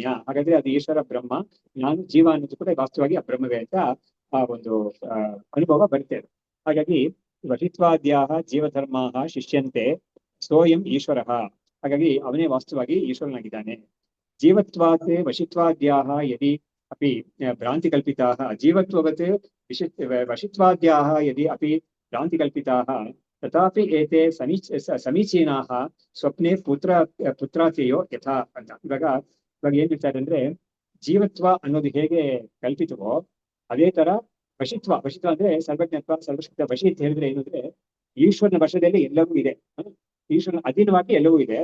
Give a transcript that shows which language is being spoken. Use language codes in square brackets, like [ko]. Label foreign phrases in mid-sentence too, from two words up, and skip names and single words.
[kn] ಹಾಗಾದ್ರೆ ಅದು ಈಶ್ವರ ಬ್ರಹ್ಮ, ನಾನು ಜೀವ ಅನ್ನೋದು ಕೂಡ ವಾಸ್ತವವಾಗಿ ಆ ಬ್ರಹ್ಮವೇ ಅಂತ ಆ ಒಂದು ಅನುಭವ ಬರುತ್ತೆ. [sa] ಹಾಗಾಗಿ ವಶಿತ್ವಾದ್ಯಾಹ ಜೀವಧರ್ಮಾಹ ಶಿಷ್ಯಂತೆ ಸೋಯಂ ಈಶ್ವರಃ. [kn] ಹಾಗಾಗಿ ಅವನೇ ವಾಸ್ತವವಾಗಿ ಈಶ್ವರನಾಗಿದ್ದಾನೆ. [sa] ಜೀವತ್ವಾತ್ ವಶಿತ್ವಾದ್ಯಾಹ ಯದಿ ಅಪಿ ಭ್ರಾಂತಿ ಕಲ್ಪಿತಾಃ ಜೀವತ್ವವತ್ ವಶಿತ್ವಾದ್ಯಾಹ ಯದಿ ಅಪಿ ಭ್ರಾಂತಿ ಕಲ್ಪಿತಾಃ ತಥಾಪಿ ಏತೆ ಸಮೀಚೀನಾಃ ಸ್ವಪ್ನೆ ಪುತ್ರಾತ್ಯಯೋ ಯಥಾ ಅಂತ. [kn] ಇವಾಗ ಏನ್ ಹೇಳ್ತಾರೆ ಅಂದ್ರೆ, ಜೀವತ್ವ ಅನ್ನೋದು ಹೇಗೆ ಕಲ್ಪಿತವೋ ಅದೇ ತರ ವಶಿತ್ವ ಅಂದ್ರೆ ಸರ್ವಜ್ಞತ್ವ ಸರ್ವಶಕ್ತ. ವಶಿ ಅಂತ ಹೇಳಿದ್ರೆ ಏನು ಅಂದ್ರೆ ಈಶ್ವರನ ವಶದಲ್ಲಿ ಎಲ್ಲವೂ ಇದೆ, ಈಶ್ವರನ ಅಧೀನವಾಗಿ ಎಲ್ಲವೂ ಇದೆ.